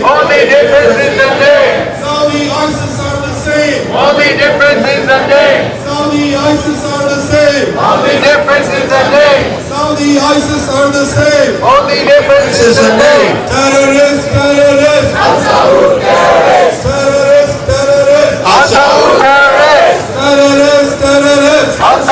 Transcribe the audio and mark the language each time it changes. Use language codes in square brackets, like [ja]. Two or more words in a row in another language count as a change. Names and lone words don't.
[en] Only difference is the name. Saudi ISIS are the same. Only difference is the name. Saudi ISIS are the same. Only difference is the name. Saudi ISIS are the same. Only difference is the name. Terrorists, terrorists. Al-Saud terrorists. Terrorists, terrorists. Al-Saud terrorists. Terrorists, terrorists.